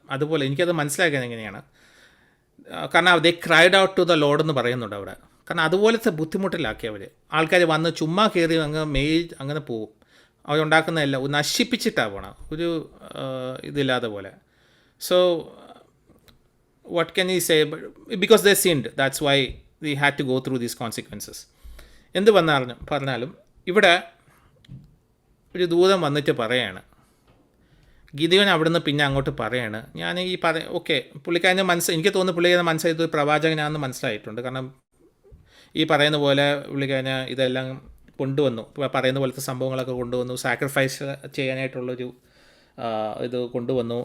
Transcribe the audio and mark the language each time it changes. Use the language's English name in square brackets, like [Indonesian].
[Malayalam] അതുപോലെ എനിക്കത് മനസ്സിലാക്കിയത് എങ്ങനെയാണ്, കാരണം [English] they cried out to the Lord [Malayalam] എന്ന് പറയുന്നുണ്ട് അവിടെ. കാരണം അതുപോലത്തെ ബുദ്ധിമുട്ടിലാക്കി അവർ. ആൾക്കാർ വന്ന് ചുമ്മാ കയറി അങ്ങ് അങ്ങനെ പോവും. അവരുണ്ടാക്കുന്നതെല്ലാം നശിപ്പിച്ചിട്ടാണ് പോകണം, ഒരു ഇതില്ലാതെ പോലെ. [English] So what can we say? Because they sinned, that's why they had to go through these consequences. [Malayalam] എന്ത് പറഞ്ഞാലും ഇവിടെ ഒരു ദൂതൻ വന്നിട്ട് പറയാണ്, ഗിദെയോൻ അവിടുന്ന് പിന്നെ അങ്ങോട്ട് പറയാണ്, ഞാൻ ഈ ഓക്കെ പുള്ളിക്കാരൻ്റെ എനിക്ക് തോന്നുന്നു പുള്ളിക്കാരൻ്റെ മനസ്സിലായത് പ്രവാചകനാണെന്ന് മനസ്സിലായിട്ടുണ്ട്. കാരണം ഈ പറയുന്ന പോലെ പുള്ളിക്കാരന് ഇതെല്ലാം കൊണ്ടുവന്നു, പറയുന്ന പോലത്തെ സംഭവങ്ങളൊക്കെ കൊണ്ടുവന്നു, സാക്രിഫൈസ് ചെയ്യാനായിട്ടുള്ളൊരു ഇത് കൊണ്ടുവന്നു.